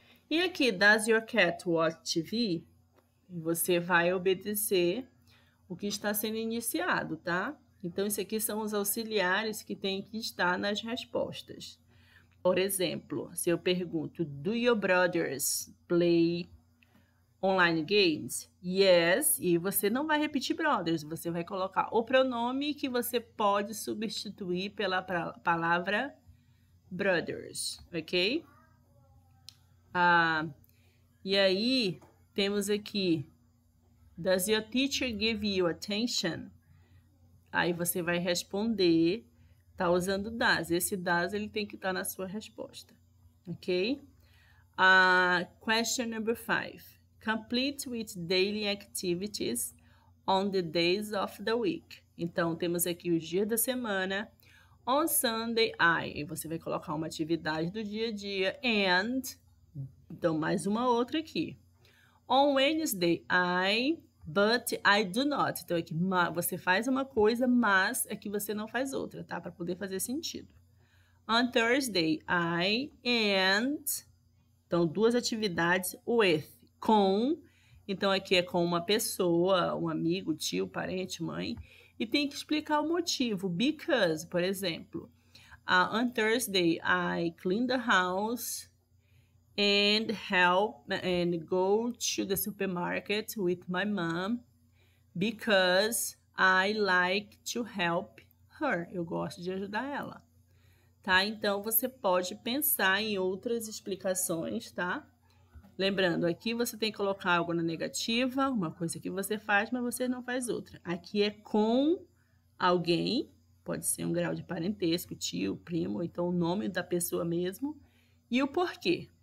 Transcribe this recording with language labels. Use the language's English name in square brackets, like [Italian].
[Portuguese] E aqui, [English] does your cat watch TV? [Portuguese] Você vai obedecer o que está sendo iniciado, tá? Então, isso aqui são os auxiliares que tem que estar nas respostas. [English] Por exemplo, se eu pergunto, do your brothers play online games? [Portuguese] Yes, e você não vai repetir brothers, você vai colocar o pronome que você pode substituir pela palavra brothers, ok? E aí, temos aqui, [English] does your teacher give you attention? [Portuguese] Aí você vai responder, tá usando does. Esse does, ele tem que estar na sua resposta, ok? [English] Question number 5. Complete with daily activities on the days of the week. [Portuguese] Então, temos aqui os dias da semana, [English] On Sunday, I. [Portuguese] E você vai colocar uma atividade do dia a dia. And, então, mais uma outra aqui. [English] On Wednesday, I, but I do not. [Portuguese] Então, aqui, você faz uma coisa, mas aqui você não faz outra, tá? Para poder fazer sentido. [English] On Thursday, I, and... [Portuguese] Então, duas atividades, with, com. Então, aqui é com uma pessoa, um amigo, tio, parente, mãe. E tem que explicar o motivo. [English] Because, [Portuguese] por exemplo, [English] on Thursday, I clean the house and help and go to the supermarket with my mom because I like to help her. [Portuguese] Eu gosto de ajudar ela. Tá? Então, você pode pensar em outras explicações, tá? Lembrando, aqui você tem que colocar algo na negativa, uma coisa que você faz, mas você não faz outra. Aqui é com alguém, pode ser um grau de parentesco, tio, primo, ou então o nome da pessoa mesmo. E o porquê.